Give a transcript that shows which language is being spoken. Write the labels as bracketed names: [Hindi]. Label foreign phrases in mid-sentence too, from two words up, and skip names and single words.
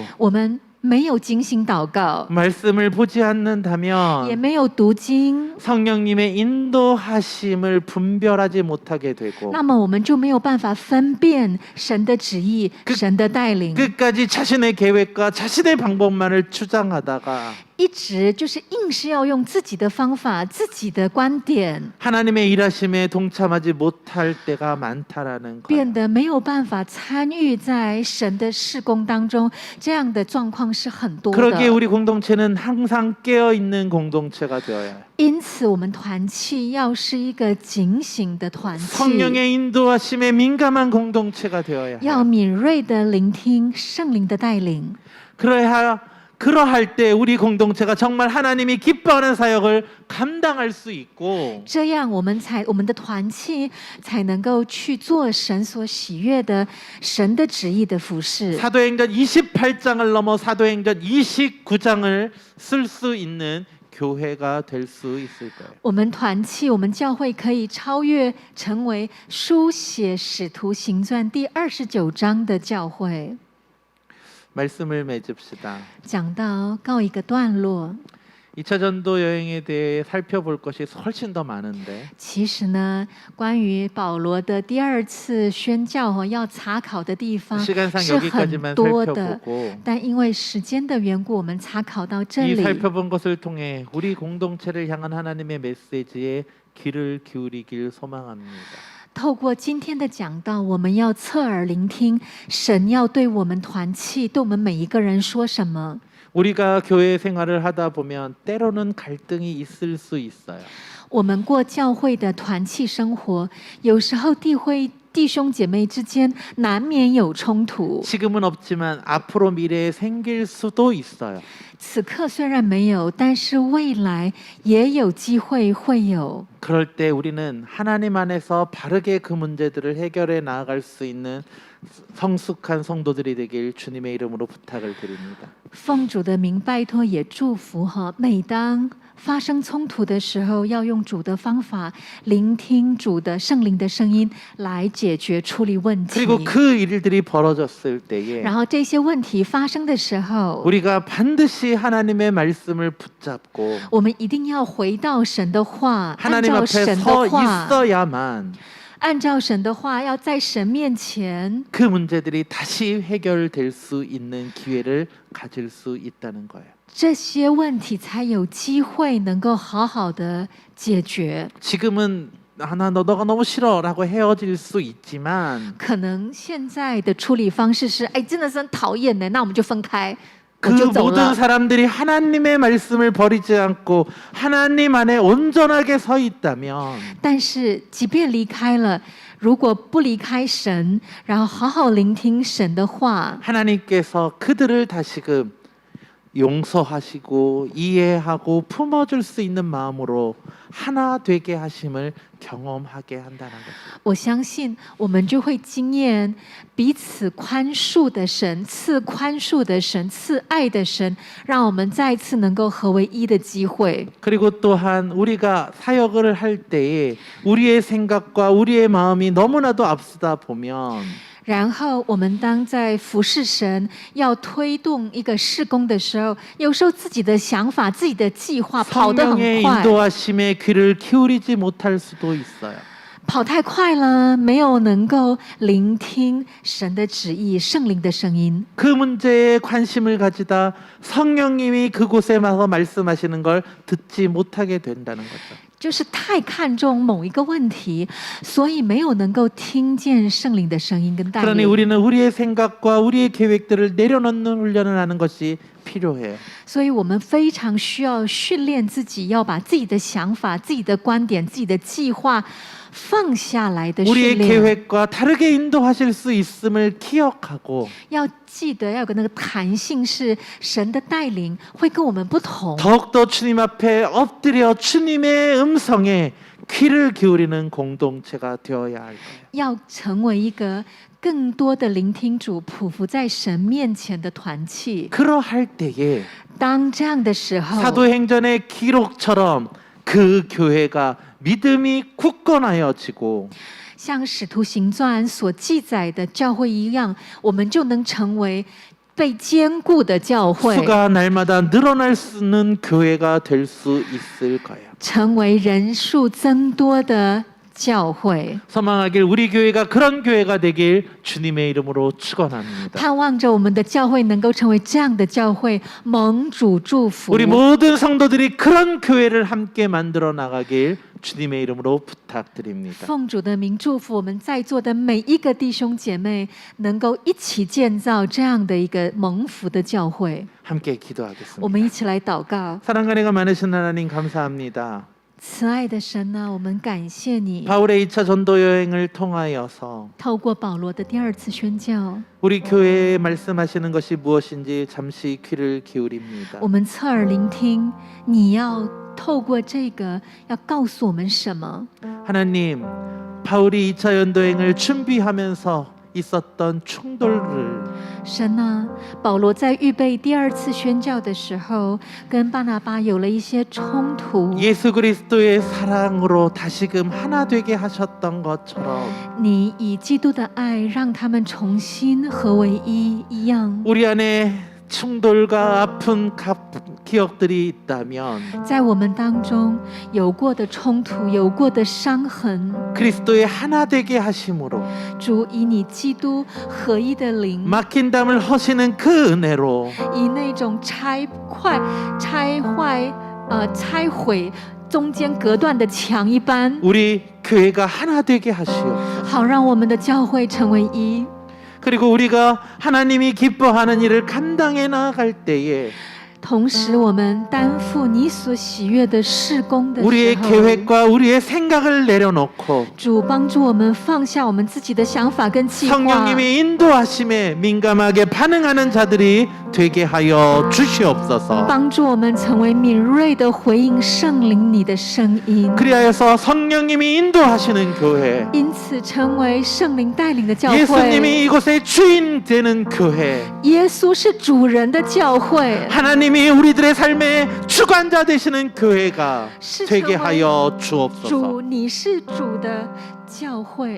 [Chinese] 我们没有警醒祷告， [Korean] 말씀을 보지 [Chinese] 也 [Korean] 않는다면 [Chinese] 没有读经， [Korean] 성령님의 인도하심을 분별하지 못하게 되고 [Chinese] 那么我们就没有办法分辨神的旨意、神的带领， [Korean] 끝까지 자신의 계획과 자신의 방법만을 주장하다가 [Chinese] 一直就是硬是要用自己的方法、自己的观点， [Korean] 하나님의 일하심에 동참하지 못할 때가 많다라는 [Chinese] 变 [Korean] 거예요. [Chinese] 得没有办法参与在神的事工当中，这样的状况是很多 [Korean] 그러기에 [Chinese] 的。 [Korean] 우리 공동체는 항상 깨어 있는 공동체가 되어야 해요. [Chinese] 因此，我们团契要是一个警醒的团契， [Korean] 성령의 인도하심에 민감한 공동체가 되어야 [Chinese] 要 [Korean] 해요. [Chinese] 敏锐的聆听圣灵的带领。 [Korean] 그러할 때 우리 공동체가 정말 하나님이 기뻐하는 사역을 감당할 수 있고 [Chinese] 这样我们的团契才能够去做神所喜悦的神的旨意的服事。 [Korean] 사도행전 28장을 넘어 사도행전 29장을 쓸 수 있는 교회가 될 수 있을 거예요. [Chinese] 我们团契，我们教会可以超越，成为书写使徒行传第29章的教会。 [Korean] 말씀을 맺읍시다. [Chinese] 讲到告一个段落， [Korean] 2차 전도 여행에 대해 살펴볼 것이 훨씬 더 많은데 [Chinese] 其实呢，关于保罗的第二次宣教要查考的地方 [Korean] 시간상 [Chinese] 是很 [Korean] 여기까지만 [Chinese] 多的， [Korean] 살펴보고 [Chinese] 但因为时间的缘故，我们查考到这 [Korean] 이 [Chinese] 里。 [Korean] 살펴본 것을 통해 우리 공동체를 향한 하나님의 메시지에 귀를 기울이길 소망합니다. [Chinese] 透过今天的讲道，我们要侧耳聆听神要对我们团契、对我们每一个人说什么。 [Korean] 우리가 교회 생활을 하다 보면 때로는 갈등이 있을 수 있어요. [Chinese] 我们过教会的团契生活，有时候弟兄姐妹之间难免有冲突。 [Korean] 지금은 없지만 앞으로 미래에 생길 수도 있어요. [Chinese] 此刻虽然没有，但是未来也有机会会有。 [Korean] 그럴 때 우리는 하나님 안에서 바르게 그 문제들을 해결해 나아갈 수 있는 성숙한 성도들이 되길 주님의 이름으로 부탁을 드립니다. [Chinese] 奉主的名拜托，也祝福哈。每当发生冲突的时候，要用主的方法，聆听主的圣灵的声音，来解决处理问题。 [Korean] 그리고 그 일들이 벌어졌을 때에 [Chinese] 然后这些问题发生的时候， [Korean] 우리가 반드시 하나님의 말씀을 붙잡고 [Chinese] 我们一定要回到神的话，按 [Korean] 하나님 [Chinese] 照 [Korean] 앞에 [Chinese] 神 [Korean] 서 [Chinese] 的话， [Korean] 있어야만 [Chinese] 按照神的话，要在神面前， [Korean] 그 문제들이 다시 해결될 수 있는 기회를 가질 수 있다는 거예요. [Chinese] 这些问题才有机会能够好好的解决。 [Korean] 지금은 너가 너무 싫어라고 헤어질 수 있지만 [Chinese] 可能现在的处理方式是，哎，真的是很讨厌的，那我们就分开，我 [Korean] 그 [Chinese] 就走 [Korean] 모든 [Chinese] 了。 [Korean] 사람들이 하나님의 말씀을 버리지 않고 하나님 안에 온전하게 서 있다면 [Chinese] 但是即便离开了，如果不离开神，然后好好聆听神的话， [Korean] 하나님께서 그들을 다시금 용서하시고 이해하고 품어줄 수 있는 마음으로 하나 되게 하심을 경험하게 한다는 거죠. [Chinese] 我相信我们就会经验彼此宽恕的神，赐宽恕的神，赐爱的神，让我们再次能够合为一的机会。 [Korean] 그리고 또한 우리가 사역을 할 때에 우리의 생각과 우리의 마음이 너무나도 앞서다 보면 [Chinese] 然后我们当在服侍神，要推动一个事工的时候，有时候自己的想法、自己的计划跑得很 [Korean] 성령의 [Chinese] 快， [Korean] 인도하심에 귀를 기울이지 못할 수도 있어요. [Chinese] 跑太快了，没有能够聆听神的旨意、圣灵的声音。 [Korean] 그 문제에 관심을 가지다 성령님이 그곳에 와서 말씀하시는 걸 듣지 못하게 된다는 거죠. [Chinese] 就是太看重某一个问题，所以没有能够听见圣灵的声音跟带 [Korean] 그러니 [Chinese] 领。 [Korean] 우리는 우리의 생각과 우리의 계획들을 내려놓는 훈련을 하는 것이 필요해요. [Chinese] 所以我们非常需要训练自己，要把自己的想法、自己的观点、自己的计划放下来的 [Korean] 우리의 [Chinese] 训练。 [Korean] 계획과 다르게 인도하실 수 있음을 기억하고 [Chinese] 要记得要有个那个弹性，是神的带领会跟我们不同， [Korean] 더욱더 주님 앞에 엎드려 주님의 음성에 귀를 기울이는 공동체가 되어야 할 거예요. [Chinese] 要成为一个更多的聆听主、匍匐在神面前的团契。 [Korean] 그러할 때에 [Chinese] 当这样的时候， [Korean] 사도행전의 기록처럼 그 교회가 믿음이 굳건하여지고 [Chinese] 像《使徒行传》所记载的教会一样，我们就能成为被坚固的教会， [Korean] 수가 날마다 늘어날 수 있는 교회가 될 수 있을 거예요. [Chinese] 成为人数增多的教会。 [Korean] 소망하길 우리 교회가 그런 교회가 되길 주님의 이름으로 축원합니다. [Chinese] 盼望着我们的教会能够成为这样的教会，蒙主祝福。 [Korean] 우리 모든 성도들이 그런 교회를 함께 만들어 나가길 주님의 이름으로 부탁드립니다. [Chinese] 奉主的名祝福我们在座的每一个弟兄姐妹，能够一起建造这样的一个蒙福的教会。 [Korean] 함께 [Chinese] 我 [Korean] 기도하겠습니다. [Chinese] 们一起来祷告。 [Korean] 사랑과 은혜가 많으신 하나님 감사합니다. [Chinese] 慈爱的神啊，我们感谢你， [Korean] 바울의 2차 전도 여행을 통하여서 [Chinese] 透过保罗的第二次宣教， [Korean] 우리 교회에 말씀하시는 것이 무엇인지 잠시 귀를 기울입니다. [Chinese] 我们侧耳聆听，你要透过这个要告诉我们什么？ [Korean] 하나님, 바울이 2차 전도여행을 준비하면서 있었던 충돌을 [Chinese] 神啊，保罗在预备第二次宣教的时候，跟巴拿巴有了一些冲突。 [Korean] 예수 그리스도의 사랑으로 다시금 하나 되게 하셨던 것처럼 [Chinese] 你以基督的爱让他们重新合为一样， [Korean] 우리 안에 충돌과 아픈 기억들이 있다면 [Chinese] 在我们当中有过的冲突，有过的伤痕， [Korean] 그리스도의 하나 되게 하심으로 [Chinese] 主以你基督合一的灵， [Korean] 막힌 담을 허시는 그 은혜로 [Chinese] 以那种拆毁中间隔断的墙一般， [Korean] 우리 교회가 하나 되게 하시옵소서. [Chinese] 好让我们的教会成为一。 [Korean] 그리고 우리가 하나님이 기뻐하는 일을 감당해 나갈 때에 [Chinese] 同时，我们担负你所喜悦的事工的 [Korean] 우리의 [Chinese] 时候， [Korean] 계획과 우리의 생각을 내려놓고 [Chinese] 主帮助我们放下我们自己的想法跟计划， [Korean] 성령님의 인도하심에 민감하게 반응하는 자들이 되게 하여 주시옵소서. [Chinese] 帮助我们成为敏锐的回应圣灵你的声音， [Korean] 그리하여서 성령님이 인도하시는 교회, [Chinese] 因此成为圣灵带领的教会。 [Korean] 예수님이 이곳의 주인 되는 교회, [Chinese] 耶稣是主人的教会， [Korean] 하나님이 우리들의 삶의 주관자 되시는 교회가 [Chinese] 是 [Korean] 되게 [Chinese] 成为 [Korean] 하여 주옵소서. [Chinese] 主，你是主的教会。